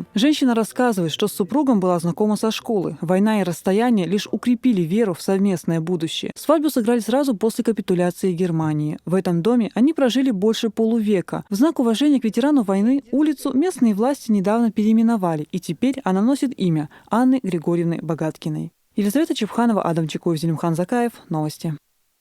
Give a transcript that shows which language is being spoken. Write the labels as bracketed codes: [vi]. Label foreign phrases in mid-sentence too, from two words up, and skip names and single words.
[ru] Женщина рассказывает, что с супругом была знакома со школы. Война и расстояние лишь укрепили веру в совместное будущее. Свадьбу сыграли сразу после капитуляции Германии. В этом доме они прожили больше полувека. В знак уважения к ветерану войны улицу местные власти недавно переименовали, и теперь она носит имя Анны Григорьевны Богаткиной. Елизавета Чепханова, Адам Чекоев, Зелимхан Закаев. Новости.